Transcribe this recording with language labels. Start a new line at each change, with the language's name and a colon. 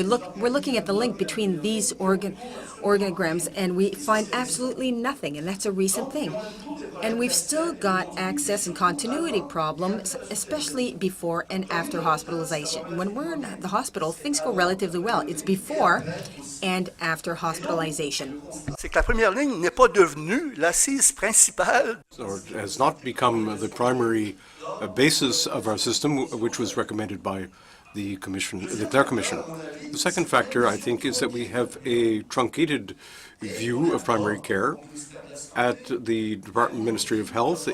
English: We're looking at the link between these organograms, and we find absolutely nothing, and that's a recent thing. And we've still got access and continuity problems, especially before and after hospitalization. When we're in the hospital, things go relatively well. It's before and after hospitalization.
French: C'est que la première ligne n'est pas devenue l'assise principale.
English: Or has not become the primary basis of our system, which was recommended by the Commission, the Clare Commission. The second factor, I think, is that we have a truncated view of primary care at the Department Ministry of Health.